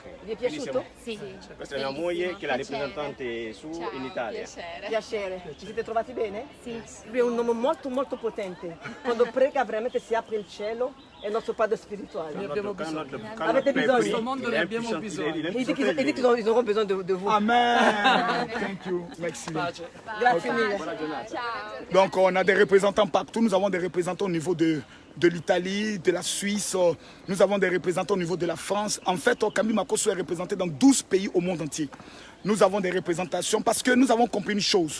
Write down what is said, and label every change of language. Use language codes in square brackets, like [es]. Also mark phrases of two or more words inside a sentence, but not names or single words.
[it] Vi è piaciuto? Sì. Questa è mia moglie che è la rappresentante su in Italia. Piacere. Ci siete trovati bene? Sì. Lui è un uomo molto molto potente. Quando prega veramente si apre il cielo, è il nostro padre spirituale. Avete bisogno? Questo mondo ne abbiamo bisogno. [fr] Il dit qu'ils auront besoin de vous. [en] Amen. Thank you. [fr] Merci. [it] Grazie mille. [fr] Donc on a des représentants partout. Nous avons des représentants au niveau de l'Italie, de la Suisse. Nous avons des représentants au niveau de la France. En fait, Camille Makosso est représenté dans 12 pays au monde entier. Nous avons des représentations parce que nous avons compris une chose.